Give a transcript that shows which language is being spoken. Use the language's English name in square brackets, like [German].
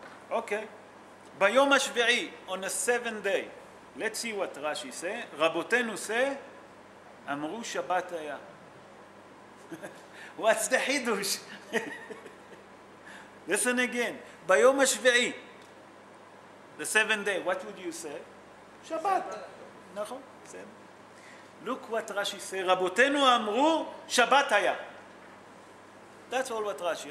[English] Okay. [Hebrew] ביום השביעי, [English] on the 7th day. Let's see what Rashi say. [Hebrew] רבותינו [English] say, [Hebrew] אמרו שבת היה. [English] What's the חידוש? Listen again. [Hebrew] ביום השביעי, [English] the 7th day, what would you say? [Hebrew] שבת. נכון, בסדר. [English] Look what Rashi say. [Hebrew] רבותינו אמרו שבת היה. [English] That's all what Rashi.